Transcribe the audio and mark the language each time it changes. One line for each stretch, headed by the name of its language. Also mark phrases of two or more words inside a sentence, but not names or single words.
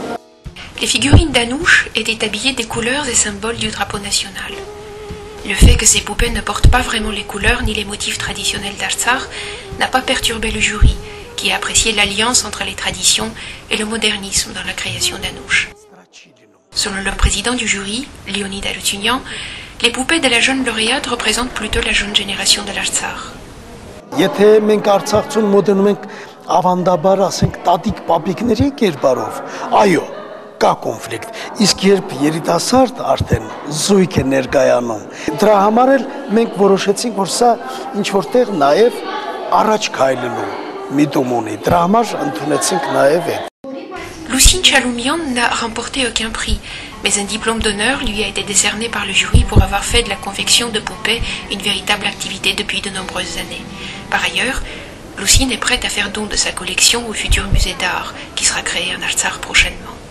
French: Les figurines d'Anouche étaient habillées des couleurs et symboles du drapeau national. Le fait que ces poupées ne portent pas vraiment les couleurs ni les motifs traditionnels d'Artsakh n'a pas perturbé le jury, qui a apprécié l'alliance entre les traditions et le modernisme dans la création d'Anouche. Selon le président du jury, Leonid Arutyunyan, les poupées de la jeune lauréate représentent plutôt la jeune génération de l'Artsakh.
Armenian: Եթե մենք Արցախցուն մոդերնում ենք ավանդաբար, ասենք, տատիկ պապիկների կերպարով, այո, կա կոնֆլիկտ, իսկ երբ երիտասարդ արդեն զույգ է ներկայանում, դրա համար էլ մենք որոշեցինք, որ սա ինչ-որտեղ նաև առաջ քայլելու միտում ունի, դրա համար ընդունեցինք նաև այդ.
French: Lusine Chaloumian n'a remporté aucun prix, mais un diplôme d'honneur lui a été décerné par le jury pour avoir fait de la confection de poupées une véritable activité depuis de nombreuses années. Par ailleurs, Lusine est prête à faire don de sa collection au futur musée d'art qui sera créé en Artsakh prochainement.